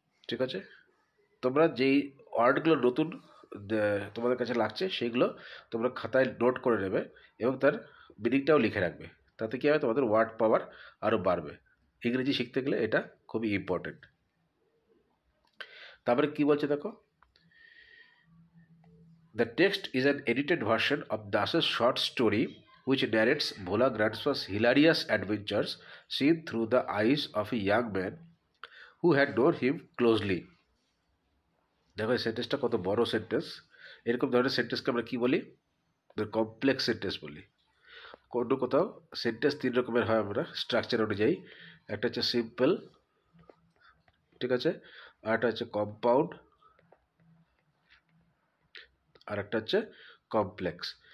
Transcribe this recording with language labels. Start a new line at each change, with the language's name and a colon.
Bangla: ঠিক আছে, তোমরা যেই ওয়ার্ডগুলো নতুন তোমাদের কাছে লাগছে সেইগুলো তোমরা খাতায় নোট করে নেবে এবং তার মিনিংটাও লিখে রাখবে। তাতে কী হবে, তোমাদের ওয়ার্ড পাওয়ার আরও বাড়বে। ইংরেজি শিখতে গেলে এটা খুবই ইম্পর্টেন্ট। তারপরে কী বলছে দেখো,
English: The text is an edited version of দাসের short story which narrates Bhola Grandpa's hilarious adventures seen through the eyes of a young man who had known him closely.
Bangla: দেখো, এই সেন্টেন্সটা কত বড় সেন্টেন্স। এরকম ধরনের সেন্টেন্সকে আমরা কী বলি? কমপ্লেক্স সেন্টেন্স বলি। কোনো কোথাও সেন্টেন্স তিন রকমের হয় আমরা স্ট্রাকচার অনুযায়ী। একটা হচ্ছে সিম্পল, ঠিক আছে, আর একটা হচ্ছে কম্পাউন্ড, আর একটা হচ্ছে কমপ্লেক্স।